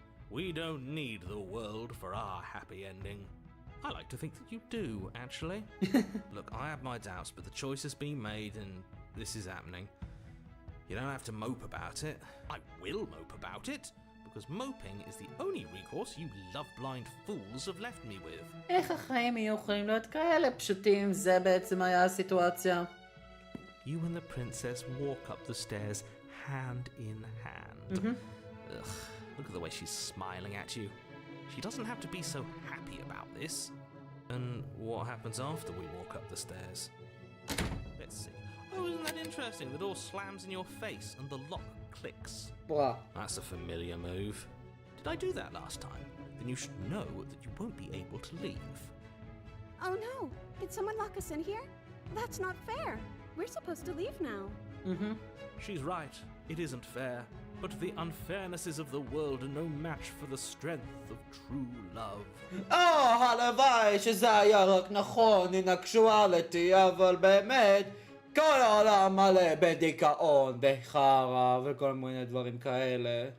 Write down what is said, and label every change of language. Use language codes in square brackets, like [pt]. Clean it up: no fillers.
[en] We don't need the world for our happy ending. I like to think that you do, actually. Look, I have my doubts, but the choice has been made and this is happening. You don't have to mope about it. I will mope about it, because moping is the only recourse you love-blind fools have left me with. [he] איך החיים יהיו יכולים להיות כאלה פשוטים? זה בעצם היה הסיטואציה. [en] You and the princess walk up the stairs hand in hand. Ugh, look at the way she's smiling at you. She doesn't have to be so happy about this. And what happens after we walk up the stairs? Let's see. Oh, isn't that interesting? The door slams in your face and the lock clicks. Bruh. That's a familiar move. Did I do that last time? Then you should know that you won't be able to leave. Oh no! Did someone lock us in here? That's not fair. We're supposed to leave now. She's right. It isn't fair. But the unfairnesses of the world are no match for the strength of true love. [he] הלוואי שזה היה רק נכון, [en] in actuality, [he] אבל באמת, כל העולם מלא בדיכאון, בחרא, וכל מיני דברים כאלה.